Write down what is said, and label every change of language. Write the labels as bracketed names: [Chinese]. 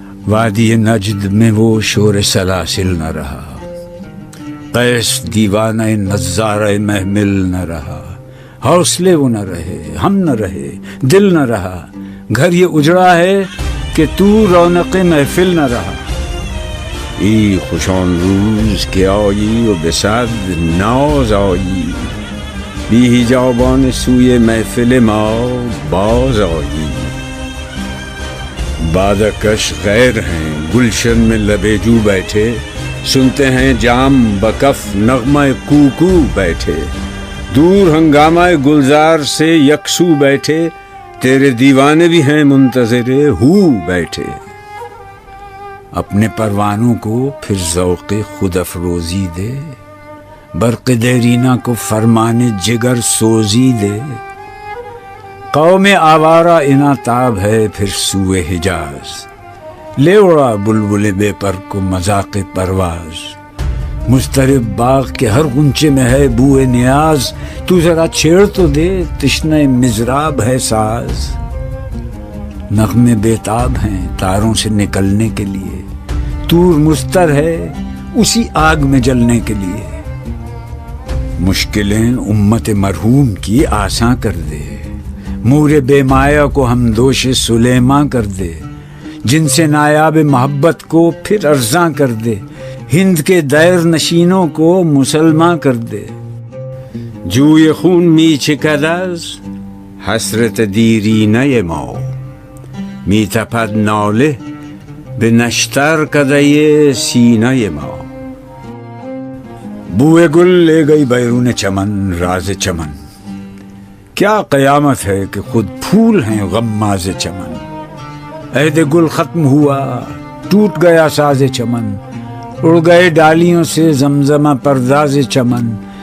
[Urdu] وادی نجد میں وہ شور سلاسل نہ رہا، قیس دیوانہ نظارہ محمل نہ رہا، حوصلے وہ نہ رہے، ہم نہ رہے، دل نہ رہا، گھر یہ اجڑا ہے کہ تو رونق محفل نہ رہا۔ [Persian] ای خوش آن روز که آیی و به صد ناز آیی، بی حجابان سوی محفل ما باز آیی. [Urdu] بادکش غیر ہیں گلشن میں لبے جو بیٹھے، سنتے ہیں جام بکف نغمہ کوکو بیٹھے، دور ہنگامہ گلزار سے یکسو بیٹھے، تیرے دیوانے بھی ہیں منتظر ہو بیٹھے. اپنے پروانوں کو پھر ذوق خود افروزی دے، برق دیرینہ کو فرمان جگر سوزی دے. قوم آوارہ اناتاب ہے پھر سوئے حجاز، لے اڑا بلبل بے پر کو مذاق پرواز. مضطرب باغ کے ہر غنچے میں ہے بوئے نیاز، تو ذرا چھیڑ تو دے تشنہ مضراب ہے ساز. نغمے بیتاب ہیں تاروں سے نکلنے کے لیے، طور مستر ہے اسی آگ میں جلنے کے لیے. مشکلیں امت مرحوم کی آساں کر دے، مور بے مایا کو ہم دوش سلیماں کر دے. جن سے نایاب محبت کو پھر ارزاں کر دے، ہند کے دیر نشینوں کو مسلماں کر دے. [Persian] جوی خون می چکد از حسرت دیرینه ما، می تپد ناله به نشتر کدۀ سینه ما. [Urdu] بوئے گل لے گئی بیرون چمن راز چمن، کیا قیامت ہے کہ خود پھول ہیں غماز چمن. عہد گل ختم ہوا ٹوٹ گیا ساز چمن، اڑ گئے ڈالیوں سے زمزمہ پرداز چمن.